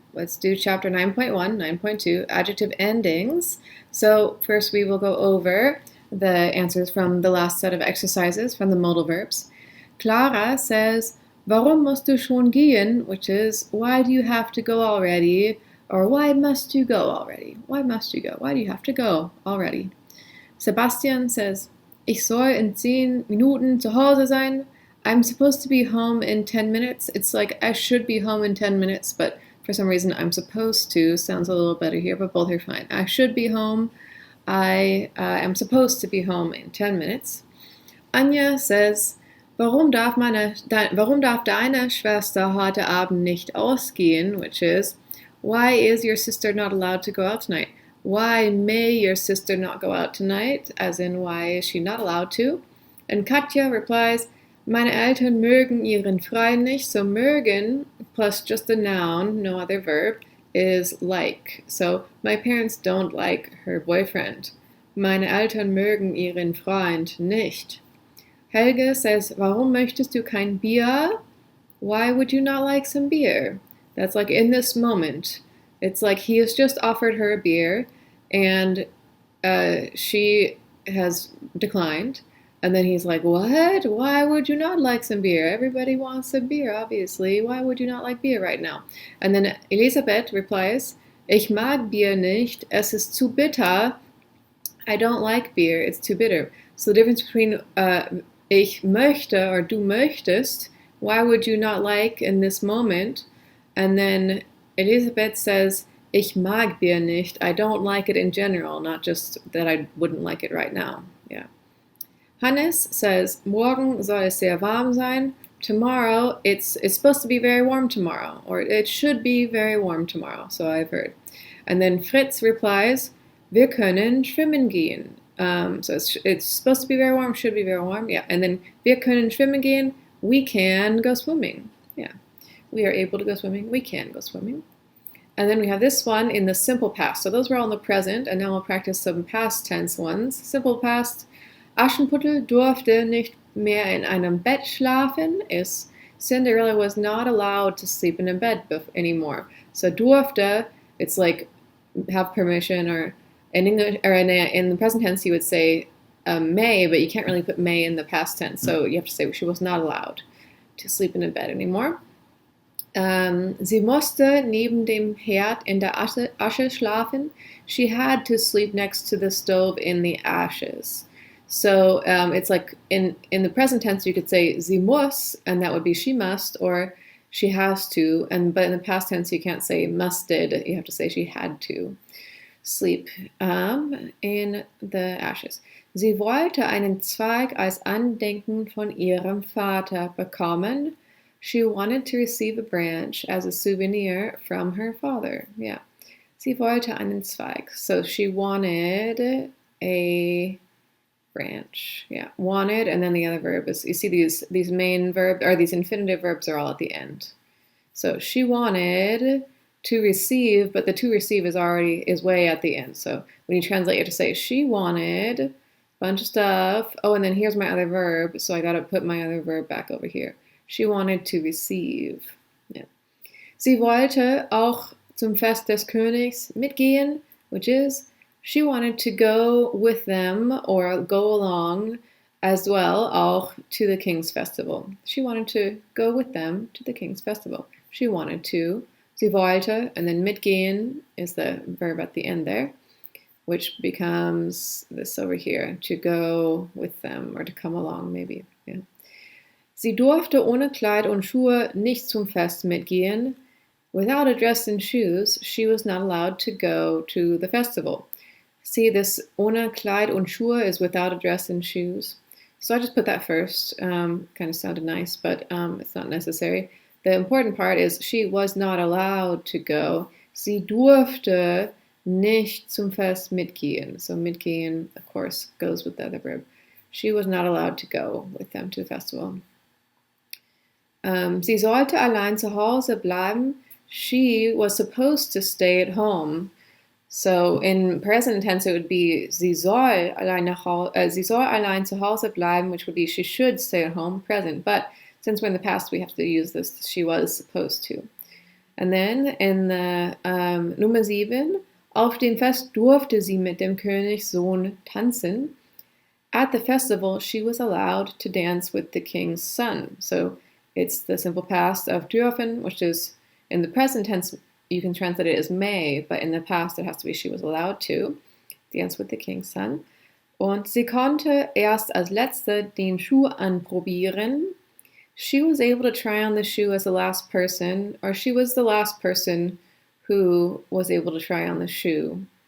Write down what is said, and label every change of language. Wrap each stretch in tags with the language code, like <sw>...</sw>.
<en>Let's do chapter 9.1, 9.2, adjective endings. So first we will go over the answers from the last set of exercises from the modal verbs. Clara says,</en> <de>Warum musst du schon gehen?</de> <en>Which is, why do you have to go already? Or why must you go already? Why must you go? Why do you have to go already? Sebastian says,</en> <de>Ich soll in 10 Minuten zu Hause sein.</de> <en>I'm supposed to be home in 10 minutes. It's like I should be home in 10 minutes, but for some reason I'm supposed to. Sounds a little better here, but both are fine. I should be home. I am supposed to be home in 10 minutes. Anja says,</en> <de>warum darf deine Schwester heute Abend nicht ausgehen?</de> <en>Which is, why is your sister not allowed to go out tonight? Why may your sister not go out tonight? As in, why is she not allowed to? And Katja replies,</en> <de>Meine Eltern mögen ihren Freund nicht.</de> <en>So mögen plus just a noun, no other verb, is like. So my parents don't like her boyfriend.</en> <de>Meine Eltern mögen ihren Freund nicht.</de> <en>Helge says,</en> <de>Warum möchtest du kein Bier?</de> <en>Why would you not like some beer? That's like in this moment. It's like he has just offered her a beer and she has declined. And then he's like, what? Why would you not like some beer? Everybody wants a beer, obviously. Why would you not like beer right now? And then Elisabeth replies,</en> <de>Ich mag Bier nicht. Es ist zu bitter.</de> <en>I don't like beer. It's too bitter. So the difference between</en> <de>ich möchte</de> <en>or</en> <de>du möchtest,</de> <en>why would you not like in this moment? And then Elisabeth says,</en> <de>Ich mag Bier nicht.</de> <en>I don't like it in general, not just that I wouldn't like it right now. Yeah. Hannes says,</en> <de>Morgen soll es sehr warm sein.</de> <en>Tomorrow, it's supposed to be very warm tomorrow, or it should be very warm tomorrow, so I've heard. And then Fritz replies,</en> <de>Wir können schwimmen gehen.</de> <en>So it's supposed to be very warm, should be very warm, yeah. And then</en> <de>wir können schwimmen gehen,</de> <en>we can go swimming. Yeah, we are able to go swimming, we can go swimming. And then we have this one in the simple past. So those were all in the present, and now we'll practice some past tense ones. Simple past,</en> <de>Aschenputtel durfte nicht mehr in einem Bett schlafen</de> <en>is Cinderella was not allowed to sleep in a bed anymore. So durfte, it's like have permission, or in English, or in the present tense you would say may, but you can't really put may in the past tense. So you have to say she was not allowed to sleep in a bed anymore.</en> <de>Sie musste neben dem Herd in der Asche schlafen.</de> <en>She had to sleep next to the stove in the ashes. So it's like in the present tense you could say</en> <de>sie muss,</de> <en>and that would be she must, or she has to. But in the past tense you can't say musted. You have to say she had to sleep in the ashes.</en> <de>Sie wollte einen Zweig als Andenken von ihrem Vater bekommen.</de> <en>She wanted to receive a branch as a souvenir from her father. Yeah.</en> <de>Sie wollte einen Zweig.</de> <en>So she wanted a branch. Yeah. Wanted, and then the other verb is, you see these main verbs, or these infinitive verbs are all at the end. So she wanted to receive, but the to receive is way at the end. So when you translate, you have to say she wanted a bunch of stuff. Oh, and then here's my other verb, so I got to put my other verb back over here. She wanted to receive. Yeah.</en> <de>Sie wollte auch zum Fest des Königs mitgehen,</de> <en>which is she wanted to go with them or go along as well, auch to the King's Festival. She wanted to go with them to the King's Festival. She wanted to.</en> <de>Sie wollte,</de> <en>and then mitgehen is the verb at the end there, which becomes this over here, to go with them or to come along maybe. Yeah.</en> <de>Sie durfte ohne Kleid und Schuhe nicht zum Fest mitgehen.</de> <en>Without a dress and shoes, she was not allowed to go to the festival. See, this</en> <de>ohne Kleid und Schuhe</de> <en>is without a dress and shoes. So I just put that first. Kind of sounded nice, but it's not necessary. The important part is she was not allowed to go.</en> <de>Sie durfte nicht zum Fest mitgehen.</de> <en>So mitgehen, of course, goes with the other verb. She was not allowed to go with them to the festival.</en> <de>Sie sollte allein zu Hause bleiben.</de> <en>She was supposed to stay at home. So in present tense, it would be</en> <de>sie soll allein zu Hause bleiben,</de> <en>which would be she should stay at home, present. But since we're in the past, we have to use this she was supposed to. And then in the</en> <de>Nummer 7, auf dem Fest durfte sie mit dem Königssohn tanzen.</de> <en>At the festival, she was allowed to dance with the king's son. So it's the simple past of dürfen, which is in the present tense, you can translate it as may, but in the past it has to be she was allowed to dance with the king's son.</en> <de>Und sie konnte erst als Letzte den Schuh anprobieren.</de> <en>She was able to try on the shoe as the last person, or she was the last person who was able to try on the shoe.</en>